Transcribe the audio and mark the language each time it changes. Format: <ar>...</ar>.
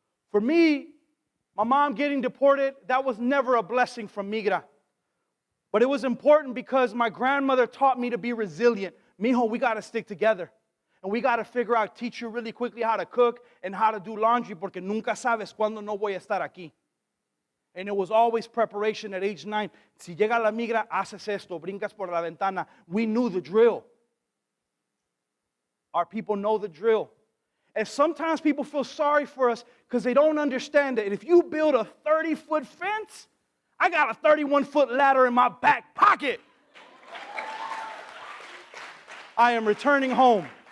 <en>For me, my mom getting deported, that was never a blessing from Migra. But it was important because my grandmother taught me to be resilient. Mijo, we got to stick together. And we got to figure out, teach you really quickly how to cook and how to do laundry,</en> <es>porque nunca sabes cuándo no voy a estar aquí.</es> <en>And it was always preparation at age 9.</en> <es>Si llega la migra, haces esto, brincas por la ventana.</es> <en>We knew the drill. Our people know the drill. And sometimes people feel sorry for us because they don't understand that if you build a 30-foot fence, I got a 31-foot ladder in my back pocket. I am returning home.</en>